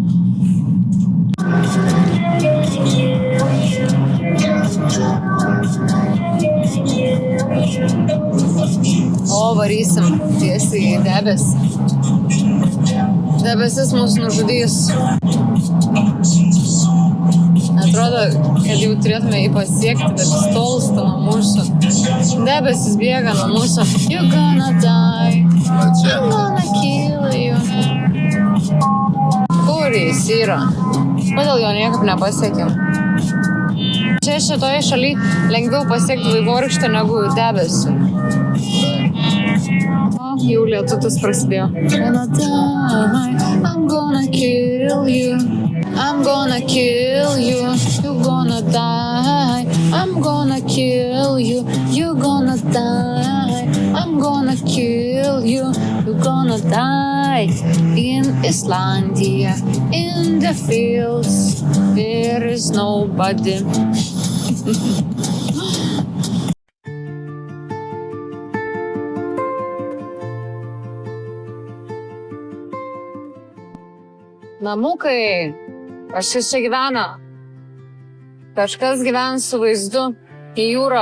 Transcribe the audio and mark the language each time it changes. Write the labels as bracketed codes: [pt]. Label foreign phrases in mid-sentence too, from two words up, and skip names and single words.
[lt] O, varysim tiesiai į debesį. Debesis mus nužudys. Atrodo, kad jau turėtume jį pasiekti, bet jis tolsta nuo mūsų. Debesis bėga nuo mūsų. [en] You're gonna die, I'm gonna kill you. [lt] Kur jis yra? Kodėl jo niekaip nepasiekėm? Čia šitoje šaly lengviau pasiekti vaivorykštę negu debesį. Jau lietutis prasidėjo. [en] I'm gonna kill you. I'm gonna kill you. You're gonna die. I'm gonna kill you. You're gonna die. I'm gonna kill you. You're gonna die. In Islandia, in the fields, there is nobody. [lt] Namukai, kažkas čia gyvena. Kažkas gyvena su vaizdu į jūrą.